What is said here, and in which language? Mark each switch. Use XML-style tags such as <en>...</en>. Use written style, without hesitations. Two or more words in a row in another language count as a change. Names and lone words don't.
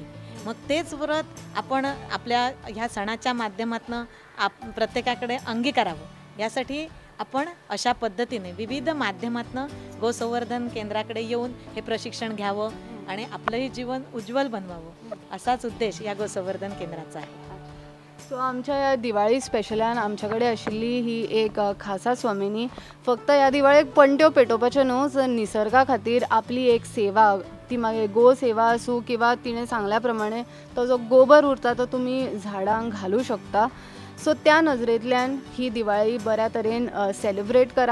<mr>मग तेच व्रत आपण आपल्या ह्या सणाच्या माध्यमातून प्रत्येकाकडे अंगीकारावं यासाठी आपण अशा पद्धतीने विविध माध्यमातून गोसंवर्धन केंद्राकडे येऊन हे प्रशिक्षण घ्यावं आणि आपलंही जीवन उज्ज्वल बनवावं असाच उद्देश या गोसंवर्धन केंद्राचा आहे.</mr> <kok>सो आमच्या या दिवाळी स्पेशलान आमच्याकडे आशिल्ली ही एक खासा स्वामिनी फक्त ह्या दिवाळेक पणट्यो पेटोवपाच्यो न्हू, तर निसर्गा खातीर आपली एक सेवा, ती मागीर गो सेवा आसूं किंवा तिणें सांगल्या प्रमाणे तो जो गोबर उरता तो तुमी झाडांक घालूं शकता. सो त्या नजरेंतल्यान ही दिवाळी बऱ्या तरेन सेलिब्रेट करा.</kok>